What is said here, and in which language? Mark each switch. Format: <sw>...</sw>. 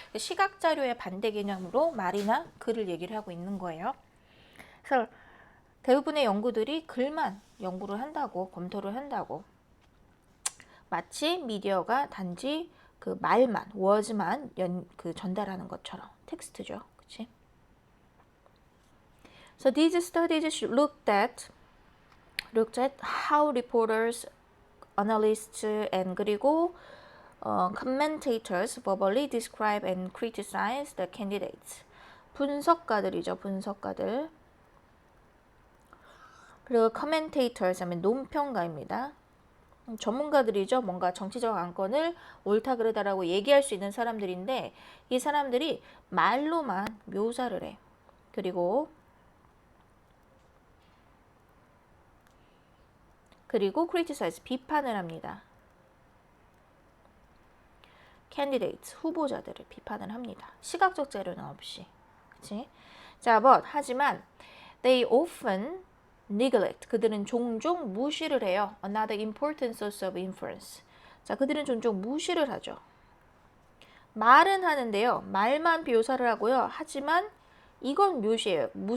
<ko>시각 자료의 반대 개념으로 말이나 글을 얘기를 하고 있는 거예요. 그래서 대부분의 연구들이 글만 연구를 한다고, 검토를 한다고. 마치 미디어가 단지 그 말만, 워즈만 전달하는 것처럼. 텍스트죠. 그치?</ko> <en>So these studies looked at how reporters, analysts, and 그리고 commentators verbally describe and criticize the candidates.</en> <ko>분석가들이죠. 분석가들. 그리고 commentators 하면 논평가입니다. 전문가들이죠. 뭔가 정치적 안건을 옳다 그르다라고 얘기할 수 있는 사람들인데 이 사람들이 말로만 묘사를 해. 그리고 criticize, 비판을 합니다. candidates, 후보자들을 비판을 합니다. 시각적 자료는 없이. 그치? 자, 하지만 they often neglect, 그들은 종종 무시를 해요.</ko> <en>Another important source of influence.</en> <ko>자, 그들은 종종 무시를 하죠. 말은 하는데요. 말만 묘사를 하고요. 하지만 이건 무시해요.</ko>